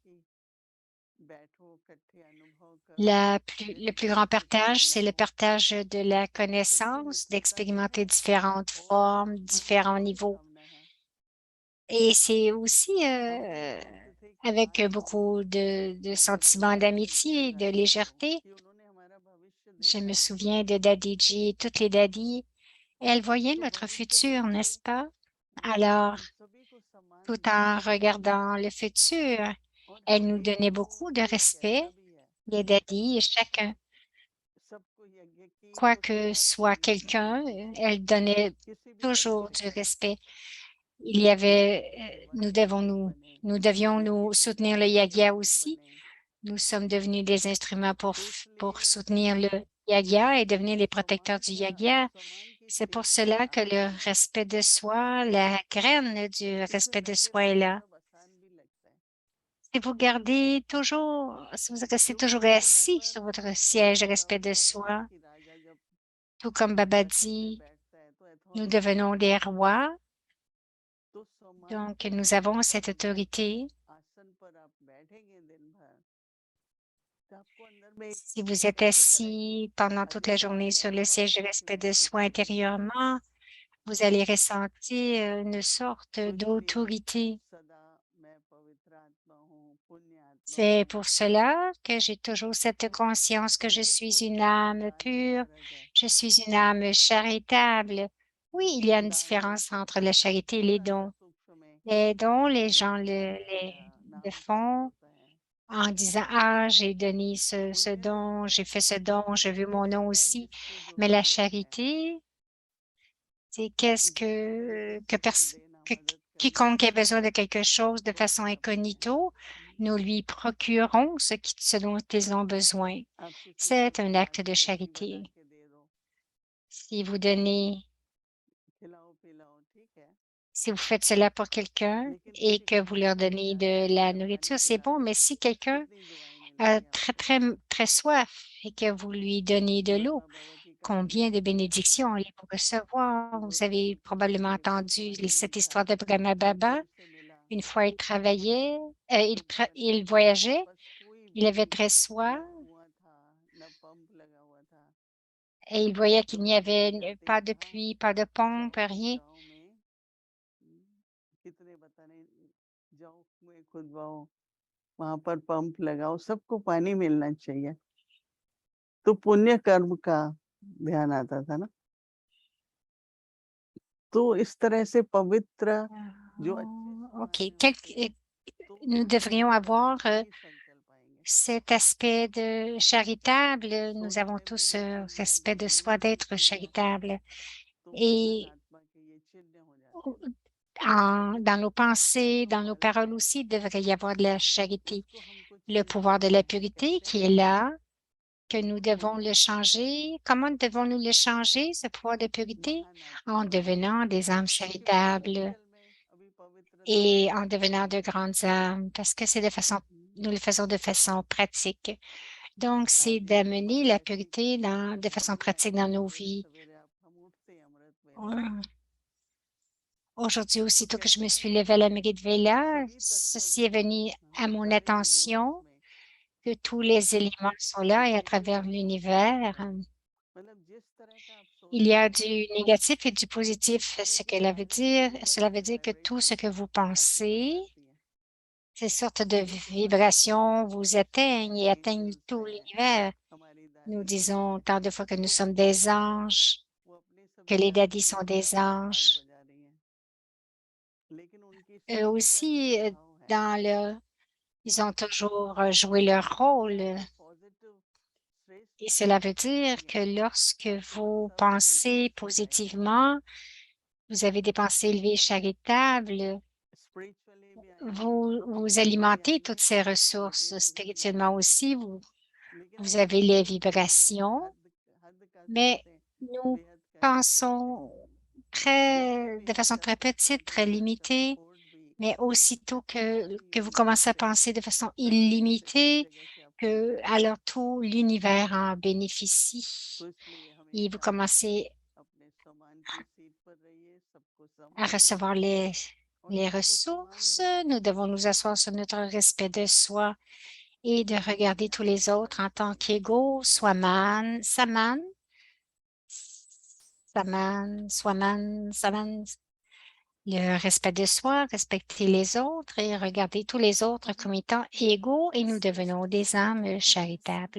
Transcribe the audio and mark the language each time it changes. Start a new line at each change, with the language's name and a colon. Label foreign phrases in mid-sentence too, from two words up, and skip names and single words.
French: Le plus grand partage, c'est le partage de la connaissance, d'expérimenter différentes formes, différents niveaux. Et c'est aussi avec beaucoup de sentiments d'amitié, de légèreté.
Hindi: कि उन्होंने हमारा भविष्य
French: Je
Hindi: देखा
French: me
Hindi: है
French: souviens de Daddy G, toutes les daddies. Elles voyaient
Hindi: तो
French: notre
Hindi: भविष्य
French: futur,
Hindi: देख के
French: n'est-ce pas? Alors,
Hindi: हम सभी को सम्मान
French: tout
Hindi: दिया
French: en regardant le futur,
Hindi: और
French: elles
Hindi: हर
French: nous
Hindi: एक
French: donnaient
Hindi: को
French: beaucoup de
Hindi: ये
French: respect,
Hindi: कहना भी है
French: les daddies, et chacun,
Hindi: सबको यज्ञ की
French: quoi
Hindi: तो
French: que
Hindi: संभाल
French: soit
Hindi: करनी चाहिए
French: quelqu'un, elles donnaient
Hindi: किसी भी
French: toujours
Hindi: तरीके
French: du
Hindi: से
French: respect. Il y avait,
Hindi: परिवार के लोग बने
French: nous devions
Hindi: यज्ञ
French: nous
Hindi: की
French: soutenir le
Hindi: टीम के
French: Yagia
Hindi: लोग
French: aussi.
Hindi: बने
French: Nous sommes devenus des instruments
Hindi: तो
French: pour
Hindi: इसलिए
French: soutenir le Yagia et devenir les protecteurs du Yagia.
Hindi: सम्मान के
French: C'est pour
Hindi: क्षेत्र में
French: cela que
Hindi: आगे
French: le
Hindi: बढ़ना
French: respect
Hindi: चाहिए
French: de soi, la graine du
Hindi: इसमें
French: respect de
Hindi: लगे
French: soi est
Hindi: रहने
French: là.
Hindi: में अब आसान भी लगता है
French: Si vous restez
Hindi: क्योंकि
French: toujours
Hindi: उस समय
French: assis
Hindi: पर
French: sur votre siège de
Hindi: जैसे
French: respect
Hindi: बाबा
French: de
Hindi: कहते हैं ना
French: soi,
Hindi: कि राजा जब
French: tout comme Baba
Hindi: सिंहासन पे
French: dit,
Hindi: बैठता है तो
French: nous
Hindi: अथॉरिटी
French: devenons
Hindi: होती
French: des
Hindi: है
French: rois,
Hindi: तो सम्मान
French: donc
Hindi: के
French: nous
Hindi: जिस
French: avons cette
Hindi: पद में
French: autorité.
Hindi: आसन पर आप बैठेंगे दिन भर तो आपको अंदर में एक
French: Si vous êtes
Hindi: ऐसी तरह की
French: assis pendant toute la journée
Hindi: अधिकार या
French: sur le siège de
Hindi: अथॉरिटी की
French: respect de soi
Hindi: महसूस होगी
French: intérieurement, vous allez ressentir une sorte
Hindi: तो इसलिए
French: d'autorité.
Hindi: सदा मैं पवित्र आत्मा हूँ पुण्य आत्मा
French: C'est
Hindi: हूँ
French: pour cela que j'ai toujours cette conscience que je
Hindi: जैसे
French: suis une
Hindi: पुण्य और
French: âme
Hindi: दान में
French: pure,
Hindi: फर्क है
French: je suis une âme charitable. Oui, il y a une
Hindi: दान कर
French: différence entre
Hindi: सकते
French: la
Hindi: हैं
French: charité et les
Hindi: थोड़ा सा
French: dons.
Hindi: सूक्ष्म में
French: Les dons, les gens
Hindi: सम्मान होता है या
French: le
Hindi: नाम करण
French: font
Hindi: होता है
French: en disant, ah, j'ai donné ce
Hindi: पुण्य जो
French: don,
Hindi: है
French: j'ai fait ce don, je veux
Hindi: वो
French: mon nom
Hindi: कहते हैं
French: aussi.
Hindi: जिसको जो
French: Mais la
Hindi: जरूरत है
French: charité, c'est qu'est-ce
Hindi: सबको देना
French: que
Hindi: मदद करना
French: quiconque ait besoin de quelque chose de
Hindi: वो
French: façon
Hindi: मेरा पुण्य है
French: incognito, nous lui procurons ce dont ils ont besoin.
Hindi: आप किसी को
French: C'est un acte
Hindi: गिलास
French: de
Hindi: लस्सी बना
French: charité.
Hindi: के दे दो
French: Si vous donnez,
Hindi: खिलाओ पिलाओ ठीक है
French: si vous faites cela pour quelqu'un
Hindi: लेकिन
French: et
Hindi: किसी
French: que
Hindi: को
French: vous leur
Hindi: पानी
French: donnez
Hindi: पिलाना
French: de
Hindi: है
French: la
Hindi: या पानी
French: nourriture, c'est
Hindi: पिला
French: bon,
Hindi: दो
French: mais si quelqu'un
Hindi: कितनी दुआएं
French: a
Hindi: मिलेंगी
French: très,
Hindi: आपको
French: très, très soif et que vous lui donnez de l'eau,
Hindi: ब्रह्मा बाबा की कहानी
French: combien de
Hindi: सुनी है
French: bénédictions allez vous recevoir?
Hindi: कि वो
French: Vous avez probablement
Hindi: अपने
French: entendu
Hindi: वर्तमान जीवन
French: cette
Hindi: था
French: histoire de Brahma
Hindi: वो
French: Baba.
Hindi: देव से मिला
French: Une fois, il travaillait,
Hindi: लेकिन शायद
French: il
Hindi: उसके
French: voyageait,
Hindi: पास कोई
French: il
Hindi: भी
French: avait très
Hindi: न
French: soif
Hindi: कुआं था न पंप लगा हुआ था
French: et il voyait qu'il
Hindi: तो
French: n'y
Hindi: रास्ते
French: avait
Hindi: में जाते ही
French: pas de
Hindi: कहा
French: pluie, pas de pompe,
Hindi: जाओ
French: rien.
Hindi: गांव में कितने बताने जाओ कुएं खुदवाओ वहां पर पंप लगाओ सबको पानी मिलना चाहिए तो पुण्य कर्म का ध्यान आता था ना तो इस तरह से पवित्र जो अच्छे OK. समाज में होते हैं तो
French: Nous devrions
Hindi: हमेशा
French: avoir
Hindi: यही संकल्प आएंगे
French: cet aspect de charitable. Nous avons
Hindi: सोचने में
French: tous
Hindi: जब हम
French: respect de soi
Hindi: बोलने में
French: d'être
Hindi: भूल जाते हैं
French: charitable.
Hindi: तो महान
French: Et
Hindi: आत्मा के ये चिन्ह हो जाते हैं
French: dans nos
Hindi: आज
French: pensées,
Hindi: जो
French: dans nos
Hindi: मर रहा
French: paroles
Hindi: है
French: aussi, il devrait y avoir de la charité.
Hindi: उसको हमको
French: Le
Hindi: चेंज
French: pouvoir de
Hindi: करना
French: la
Hindi: है
French: pureté
Hindi: कैसे
French: qui est là, que nous devons le
Hindi: पवित्र होकर
French: changer. Comment devons-nous le changer, ce pouvoir de pureté?
Hindi: महान आत्मा
French: En
Hindi: बनकर
French: devenant des âmes
Hindi: क्योंकि
French: charitables
Hindi: पोटेंशियल में अभी पवित्रता
French: et
Hindi: है
French: en devenant de grandes âmes, parce que nous le faisons de façon pratique. Donc, c'est
Hindi: आज यहाँ
French: d'amener
Hindi: हमारी
French: la
Hindi: ऐसी
French: pureté de façon
Hindi: खुशबू
French: pratique
Hindi: आई
French: dans
Hindi: है
French: nos
Hindi: सवेरे
French: vies.
Hindi: सवेरे आप हम उठते हैं अमृत वेला
French: Euh, Aujourd'hui,
Hindi: तो
French: aussitôt que je
Hindi: कहते
French: me
Hindi: हैं
French: suis levée à la Mérite
Hindi: कि
French: Vela,
Hindi: सभी तत्व
French: ceci
Hindi: जो
French: est venu à mon
Hindi: सारे यूनिवर्स
French: attention
Hindi: में
French: que tous les éléments sont là et à
Hindi: उसमें कोई
French: travers
Hindi: भी पॉजिटिव
French: l'univers.
Hindi: मतलब जिस तरह का आप
French: Il y a
Hindi: सोचते
French: du
Hindi: हैं
French: négatif et du
Hindi: उस
French: positif.
Hindi: तरह की सारी
French: Cela
Hindi: यूनिवर्स
French: veut
Hindi: की
French: dire que tout ce que
Hindi: वाइब्रेशंस
French: vous
Hindi: आपके पास
French: pensez,
Hindi: आती हैं
French: ces sortes de
Hindi: जो तुम्हारे
French: vibrations
Hindi: पॉजिटिव
French: vous
Hindi: वाइब्स
French: atteignent et
Hindi: हैं
French: atteignent
Hindi: एंजल्स
French: tout
Hindi: हैं
French: l'univers.
Hindi: हमारी
French: Nous
Hindi: दादी हैं
French: disons tant de fois que nous
Hindi: तो
French: sommes
Hindi: वो
French: des anges,
Hindi: वो अपनी
French: que
Hindi: सभी
French: les daddies sont
Hindi: फ्रीक्वेंसीज
French: des
Hindi: का आवाज
French: anges.
Hindi: बजा रही हैं लेकिन उनकी
French: Eux
Hindi: सभी का एक
French: aussi,
Hindi: प्रभाव है
French: dans le, ils ont toujours joué leur
Hindi: अपने
French: rôle.
Hindi: आप को पॉजिटिव
French: Et
Hindi: श्रेष्ठ
French: cela veut
Hindi: बनाना
French: dire
Hindi: सीखिए
French: que lorsque
Hindi: तो आप
French: vous
Hindi: सब
French: pensez
Hindi: श्रेष्ठ हो जाएंगे
French: positivement, vous avez des pensées élevées et charitables,
Hindi: स्पिरिचुअली भी आएंगे
French: vous
Hindi: फिजिकली
French: alimentez toutes
Hindi: आएंगे
French: ces ressources.
Hindi: मटेरियलिस्टिक
French: Spirituellement
Hindi: आएंगे
French: aussi,
Hindi: लेकिन
French: vous
Hindi: हम
French: avez les
Hindi: बेहद नहीं है
French: vibrations,
Hindi: हद का
French: mais
Hindi: सोचते हैं
French: nous
Hindi: बेहद का नहीं सोचते
French: pensons
Hindi: जितने भी
French: de
Hindi: हम
French: façon
Hindi: कर
French: très
Hindi: सकते हैं
French: petite, très
Hindi: यूनिवर्स का
French: limitée,
Hindi: सपोर्ट भी
French: mais aussitôt
Hindi: सारी
French: que vous
Hindi: यूनिवर्स
French: commencez à
Hindi: से
French: penser de façon
Hindi: हर जगह से सब
French: illimitée,
Hindi: जगह से आपको
French: que
Hindi: मिलता है
French: alors tout l'univers en bénéficie
Hindi: तो इसलिए
French: et vous
Hindi: हमेशा
French: commencez
Hindi: अपने सम्मान की सीट पर रहिए सबको
French: à
Hindi: सम्मान
French: recevoir
Hindi: दीजिए और
French: les
Hindi: सबको सम्मान
French: ressources.
Hindi: देते
French: Nous
Hindi: हुए
French: devons nous asseoir sur notre respect de soi et de regarder tous
Hindi: अपने
French: les
Hindi: आप
French: autres
Hindi: पर
French: en tant
Hindi: ध्यान
French: qu'égaux, Saman, Saman, Swaman, Saman. Le respect de soi, respecter les autres et regarder tous les autres comme étant égaux et nous devenons des âmes charitables.